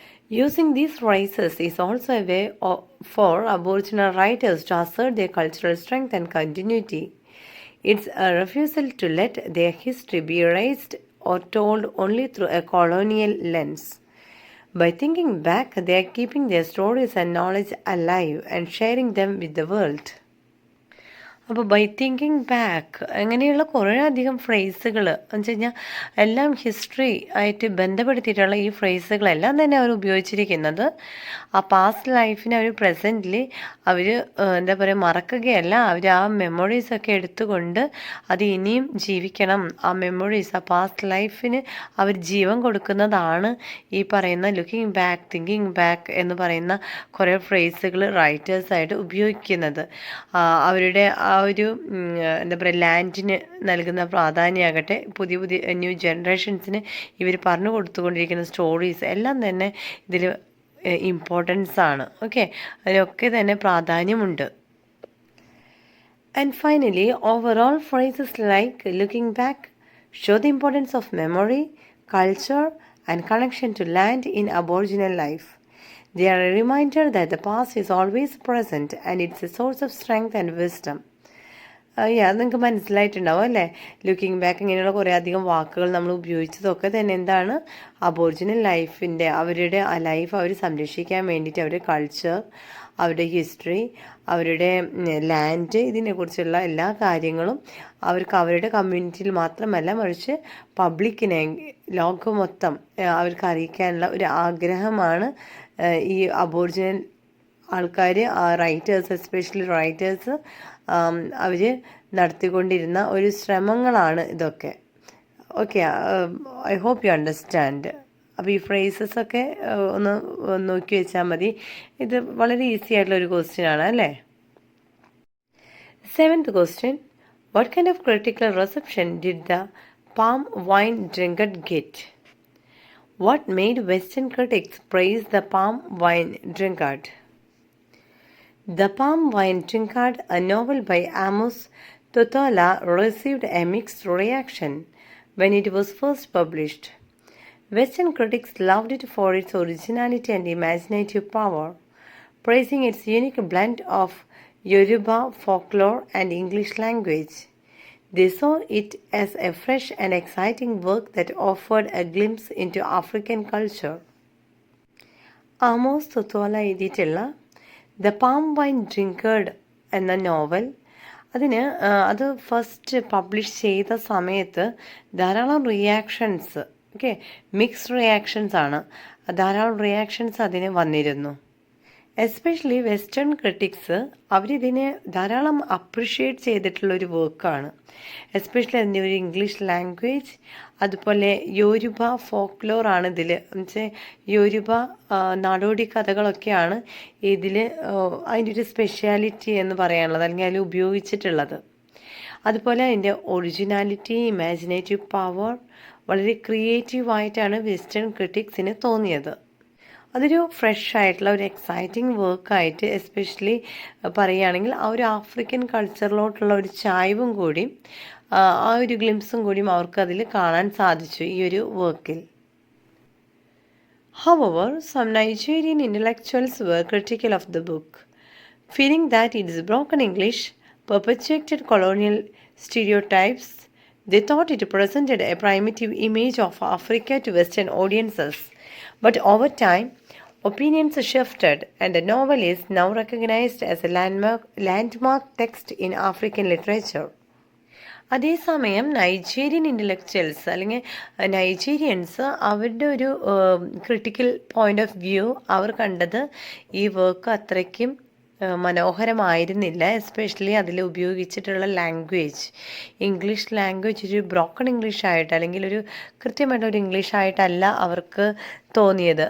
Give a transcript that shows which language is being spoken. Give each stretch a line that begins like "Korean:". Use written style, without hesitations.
English: Using these phrases is also a way for Aboriginal writers to assert their cultural strength and continuity. It's a refusal to let their history be erased or told only through a colonial lens. By thinking back, they are keeping their stories and knowledge alive and sharing them with the world.
Malayalam: അപ്പോൾ
English: by thinking back
Malayalam: അങ്ങനെയുള്ള കുറേ അധികം ഫ്രേസുകൾ എന്ന് വെച്ച് കഴിഞ്ഞാൽ എല്ലാം history ആയിട്ട് ബന്ധപ്പെടുത്തിയിട്ടുള്ള ഈ ഫ്രേസുകളെല്ലാം തന്നെ അവർ ഉപയോഗിച്ചിരിക്കുന്നത് ആ പാസ്റ്റ് ലൈഫിനെ അവർ പ്രസൻ്റിൽ അവർ എന്താ പറയുക മറക്കുകയല്ല, അവർ ആ മെമ്മറീസൊക്കെ എടുത്തുകൊണ്ട് അത് ഇനിയും ജീവിക്കണം. ആ മെമ്മറീസ്, ആ പാസ്റ്റ് ലൈഫിന് അവർ ജീവൻ കൊടുക്കുന്നതാണ് ഈ പറയുന്ന ലുക്കിംഗ് ബാക്ക്, തിങ്കിങ് ബാക്ക് എന്ന് പറയുന്ന കുറേ ഫ്രേസുകൾ റൈറ്റേഴ്സായിട്ട് ഉപയോഗിക്കുന്നത്. അവരുടെ ആ ഒരു എന്താ പറയുക ലാൻഡിന് നൽകുന്ന പ്രാധാന്യമാകട്ടെ, പുതിയ ന്യൂ ജനറേഷൻസിന് ഇവർ പറഞ്ഞു കൊടുത്തുകൊണ്ടിരിക്കുന്ന സ്റ്റോറീസ് എല്ലാം തന്നെ ഇതിൽ ഇമ്പോർട്ടൻസ് ആണ്.
English: okay,
Malayalam: അതിനൊക്കെ തന്നെ പ്രാധാന്യമുണ്ട്.
English: And finally, overall phrases like looking back show the importance of memory, culture and connection to land in aboriginal life. They are a reminder that the past is always present and it's a source of strength and wisdom.
Malayalam: അത് നിങ്ങൾക്ക് മനസ്സിലായിട്ടുണ്ടാവും അല്ലേ? Looking back ഇങ്ങനെയുള്ള കുറേ അധികം വാക്കുകൾ നമ്മൾ ഉപയോഗിച്ചതൊക്കെ തന്നെ എന്താണ്, അബോറിജിനൽ ലൈഫിൻ്റെ അവരുടെ ആ ലൈഫ് അവർ സംരക്ഷിക്കാൻ വേണ്ടിയിട്ട് അവരുടെ കൾച്ചർ, അവരുടെ ഹിസ്റ്ററി, അവരുടെ ലാൻഡ്, ഇതിനെക്കുറിച്ചുള്ള എല്ലാ കാര്യങ്ങളും അവർക്ക് അവരുടെ കമ്മ്യൂണിറ്റിയിൽ മാത്രമല്ല മറിച്ച് പബ്ലിക്കിനെ, ലോകം മൊത്തം അവർക്ക് അറിയിക്കാനുള്ള ഒരു ആഗ്രഹമാണ് ഈ അബോറിജിനൽ ആൾക്കാർ, റൈറ്റേഴ്സ്, എസ്പെഷ്യലി റൈറ്റേഴ്സ് അവർ നടത്തിക്കൊണ്ടിരുന്ന ഒരു ശ്രമങ്ങളാണ് ഇതൊക്കെ. Okay,
English: I hope you understand.
Malayalam: അപ്പോൾ ഈ ഫ്രേസസൊക്കെ ഒന്ന് നോക്കി വെച്ചാൽ മതി. ഇത് വളരെ ഈസി ആയിട്ടുള്ളൊരു ക്വസ്റ്റ്യൻ ആണ് അല്ലേ?
English: 7th question. What kind of critical reception did the palm wine drunkard get? What made Western critics praise the palm wine drunkard? The Palm Wine Drunkard, a novel by Amos Tutuola, received a mixed reaction when it was first published. Western critics loved it for its originality and imaginative power, praising its unique blend of Yoruba folklore and English language. They saw it as a fresh and exciting work that offered a glimpse into African culture.
Malayalam: Amos Tutuola എഴുതിയിട്ടുള്ള the palm wine ഡ്രിങ്കേർഡ് എന്ന novel, അത് first publish ചെയ്ത സമയത്ത് ധാരാളം reactions, okay, mixed reactions ആണ്, ധാരാളം reactions അതിന് വന്നിരുന്നു. എസ്പെഷ്യലി വെസ്റ്റേൺ ക്രിട്ടിക്സ് അവരിതിനെ ധാരാളം അപ്രിഷ്യേറ്റ് ചെയ്തിട്ടുള്ളൊരു വർക്കാണ്. എസ്പെഷ്യലി അതിൻ്റെ ഒരു ഇംഗ്ലീഷ് ലാംഗ്വേജ്, അതുപോലെ യോരുബ ഫോക്ലോർ ആണ് ഇതിൽ, എന്നുവെച്ചാൽ യോരുബ നാടോടി കഥകളൊക്കെയാണ് ഇതിൽ അതിൻ്റെ ഒരു സ്പെഷ്യാലിറ്റി എന്ന് പറയാനുള്ളത്, അല്ലെങ്കിൽ അതിൽ ഉപയോഗിച്ചിട്ടുള്ളത്. അതുപോലെ അതിൻ്റെ ഒറിജിനാലിറ്റി, ഇമാജിനേറ്റീവ് പവർ വളരെ ക്രിയേറ്റീവായിട്ടാണ് വെസ്റ്റേൺ ക്രിട്ടിക്സിന് തോന്നിയത്. അതൊരു ഫ്രഷ് ആയിട്ടുള്ള ഒരു എക്സൈറ്റിംഗ് വർക്കായിട്ട് എസ്പെഷ്യലി പറയുകയാണെങ്കിൽ ആ ഒരു ആഫ്രിക്കൻ കൾച്ചറിലോട്ടുള്ള ഒരു ചായ്വും കൂടി, ആ ഒരു ഗ്ലിംസും കൂടിയും അവർക്കതിൽ കാണാൻ സാധിച്ചു ഈ ഒരു വർക്കിൽ.
English: However, some Nigerian intellectuals were critical of the book, feeling that its broken English perpetuated colonial stereotypes. They thought it presented a primitive image of Africa to Western audiences. But over time, opinions shifted, and the novel is now recognized as a landmark text in African literature.
Malayalam: അതേസമയം Nigerian intellectuals അല്ലെങ്കിൽ Nigerians അവരുടെ ഒരു critical point of view അവർ കണ്ടത് ഈ work അത്രയ്ക്കും മനോഹരമായിരുന്നില്ല. Especially അതിൽ ഉപയോഗിച്ചിട്ടുള്ള language, English language ഒരു ബ്രോക്കൺ ഇംഗ്ലീഷ് ആയിട്ട് അല്ലെങ്കിൽ ഒരു കൃത്യമായിട്ടൊരു ഇംഗ്ലീഷ് ആയിട്ടല്ല അവർക്ക് തോന്നിയത്.